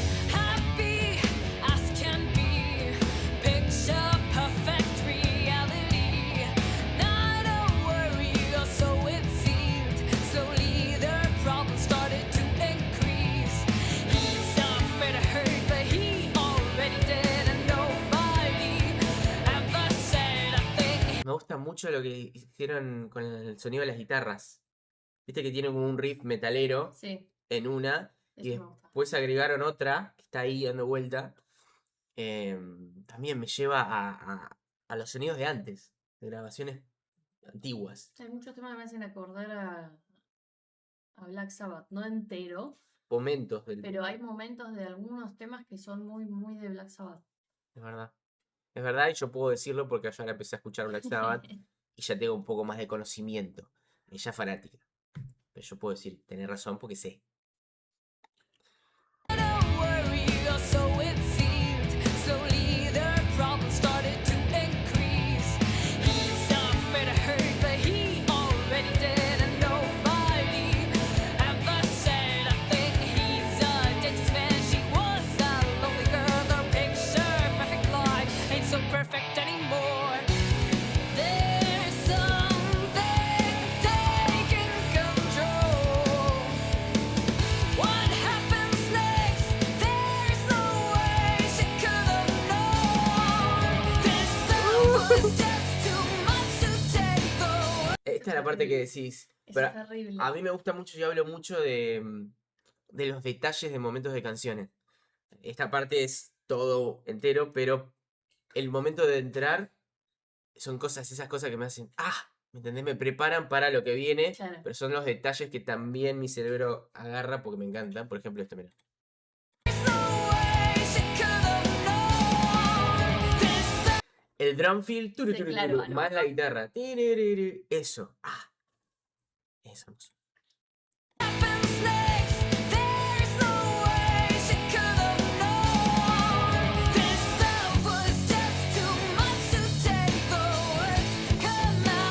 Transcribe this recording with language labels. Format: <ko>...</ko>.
<en>Happy as can be, picture perfect reality. Not a worry, or so it seemed. Slowly their problems started to increase. He's afraid of hurt, but he already did, and nobody ever said a thing.</en> <es>Me gusta mucho lo que hicieron con el sonido de las guitarras. Viste que tiene como un riff metalero Sí, en una y eso me gusta. después agregaron otra que está ahí dando vuelta. También me lleva a los sonidos de antes, de grabaciones antiguas. Hay muchos temas que me hacen acordar a Black Sabbath, no entero, Momentos del... pero hay momentos de algunos temas que son muy, muy de Black Sabbath. Es verdad. Es verdad y yo puedo decirlo porque yo ahora empecé a escuchar Black Sabbath y ya tengo un poco más de conocimiento. Ella es fanática. Pero yo puedo decir, tenés razón porque sé.</es> <en>Not a worry, or so it seemed. Slowly their problems started to increase. He's afraid of hurt, but he already did, and nobody ever said a thing. He's a dangerous man. She was a lonely girl. The picture perfect life ain't so perfect anymore. There's something taking control. What happens next? There's no way she could have known. This love was just too much to take away.</en> <es>Esta es la parte que decís. Eso Pero es terrible. a mí me gusta mucho, yo hablo mucho de los detalles de momentos de canciones. Esta parte es todo entero, pero el momento de entrar son esas cosas que me hacen, ¿me entendés? Me preparan para lo que viene, Claro. pero son los detalles que también mi cerebro agarra porque me encantan. Por ejemplo, esto, mira.</es> <en>There's no way she could have known. This love</en> <es>El drum fill, turu, Sí, turu, claro, turu, bueno. más la guitarra. Tiririrí, eso. Es hermoso.</es> <en>happens next. There's no way she could have known. This love was just too much to take away. Come</en>